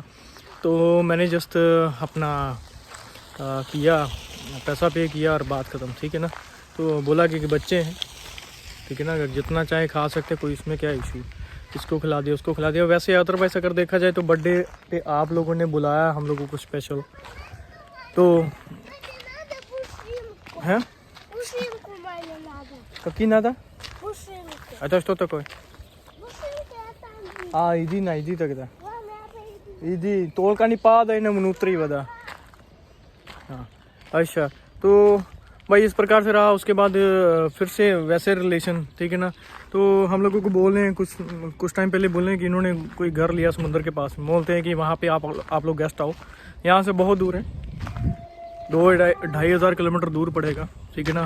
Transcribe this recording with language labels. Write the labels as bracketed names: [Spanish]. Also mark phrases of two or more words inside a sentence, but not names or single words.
[Hindi] तो मैंने जस्ट अपना किया, पैसा पे किया और बात ख़त्म, ठीक है ना। तो बोला कि बच्चे हैं, ठीक है ना, अगर जितना चाहे खा सकते, कोई इसमें क्या इशू, इसको खिला दिया उसको खिला दिया। वैसे अदरवाइज अगर देखा जाए तो बर्थडे पे आप लोगों ने बुलाया हम लोगों को स्पेशल, तो हैं [Russian] Пушинку маме надо. какие надо? Пушинку. Это что такое? Пушинка там. А, иди тогда. Мама, я пойду. Иди, только не падай на внутри вода। [Hindi] हाँ अच्छा, तो भाई इस प्रकार से रहा। उसके बाद फिर से वैसे रिलेशन, ठीक है ना। तो हम लोगों को बोल रहे हैं कुछ टाइम पहले बोल रहे हैं कि इन्होंने कोई घर लिया समुद्र के पास में, बोलते हैं कि वहाँ पे आप लोग गेस्ट आओ। यहाँ से बहुत दूर है, 2-2,500 किलोमीटर दूर पड़ेगा, ठीक है ना।